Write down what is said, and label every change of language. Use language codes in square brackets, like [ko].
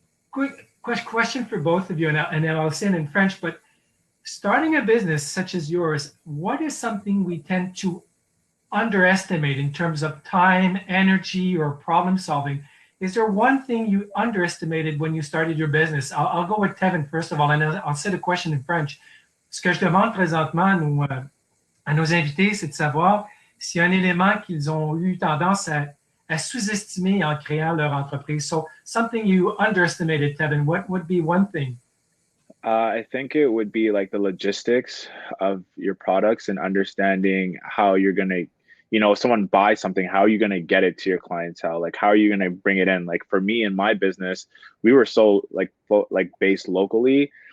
[en] Quick question for both of you, and then I'll say it in French, but starting a business such as yours, what is something we tend to underestimate in terms of time, energy, or problem solving? Is there one thing you underestimated when you started your business? I'll go with Kevin first of all, and I'll say the question in French. [fr] Ce que je demande présentement à nos invités, c'est de savoir s'il y a un élément qu'ils ont eu tendance à sous-estimer en créant leur entreprise. [en] So something you underestimated, Kevin, what would be one thing? I think it would be like the logistics of your products and understanding how you're going to, if someone buys something, how are you going to get it to your clientele? Like, how are you going to bring it in? Like for me in my business, we were so like based locally.